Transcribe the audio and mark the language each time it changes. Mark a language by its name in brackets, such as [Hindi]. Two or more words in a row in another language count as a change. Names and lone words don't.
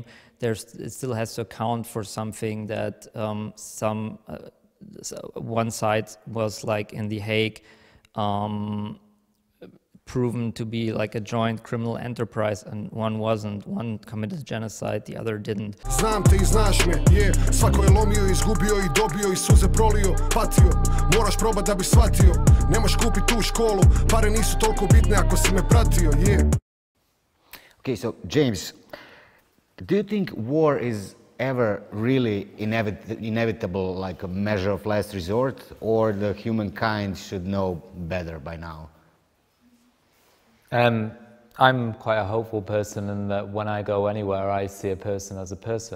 [English] It still has to account for something that one side was like in The Hague proven to be like a joint criminal enterprise, and one wasn't. One committed genocide, the other didn't. [Bosnian] Znam te I znaš me, svako je lomio, izgubio I dobio I suze prolio, patio. Moraš probat da bi shvatio, ne možeš kupit tu školu, pare nisu toliko bitne ako si me pratio, [English] Okay, so James, do you think war is ever really inevitable, like a measure of last resort, or the humankind should know better by now? I'm quite a hopeful person in that when I go anywhere, I see a person as a person.